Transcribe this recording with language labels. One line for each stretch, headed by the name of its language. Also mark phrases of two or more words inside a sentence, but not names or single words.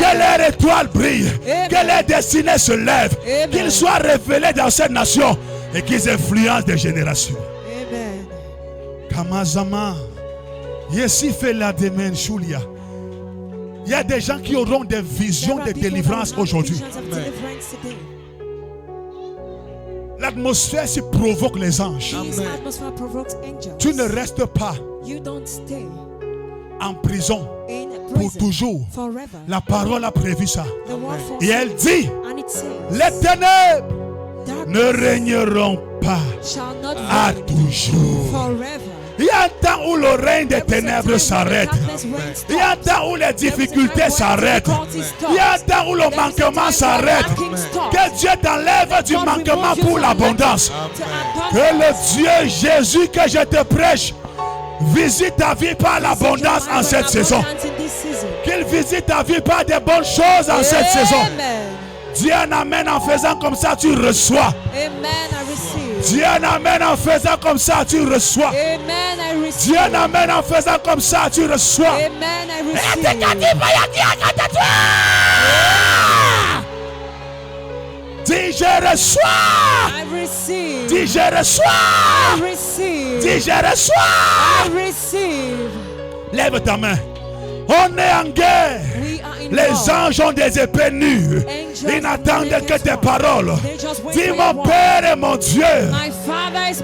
French: Que leur étoile brille. Amen. Que leur destinée se lève. Amen. Qu'ils soient révélés dans cette nation. Et qu'ils influencent des générations. Amen. Kamazama. Yesi fait la demen Julia. Il y a des gens qui auront des visions
English: There
French: de
English: are people
French: délivrance
English: that will have
French: aujourd'hui.
English: visions of deliverance today.
French: L'atmosphère se provoque les anges.
English: This atmosphere provokes angels.
French: Tu ne restes pas
English: You don't stay
French: en prison
English: in
French: pour
English: prison
French: toujours.
English: forever.
French: La parole a prévu ça.
English: The word for
French: Et elle dit,
English: and it says,
French: les ténèbres ne
English: darkness
French: régneront pas
English: shall not
French: à
English: reign
French: toujours.
English: forever.
French: Il y a un temps où le règne des ténèbres s'arrête. Il y a un temps où les difficultés s'arrêtent. Il y a un temps où le manquement s'arrête. Que Dieu t'enlève du manquement pour l'abondance. Que le Dieu Jésus que je te prêche visite ta vie par l'abondance en cette saison. Qu'il visite ta vie par des bonnes choses en cette saison. Dis un amen en faisant comme ça, tu reçois.
English: Amen, I receive.
French: Dis un amen en faisant comme ça, tu reçois.
English: Amen, I receive.
French: Dis un amen en faisant comme ça, tu reçois.
English: Amen, I receive.
French: Dis je reçois.
English: I receive.
French: Dis je reçois.
English: I receive.
French: Dis je reçois.
English: I receive.
French: Lève ta main. On est en guerre.
English: We are in
French: Les
English: war.
French: anges ont des épées nues.
English: Angels
French: Ils n'attendent
English: will
French: que tes
English: make us
French: paroles.
English: They just wait
French: Dis
English: for
French: mon
English: your word.
French: Père et mon Dieu.
English: My Father is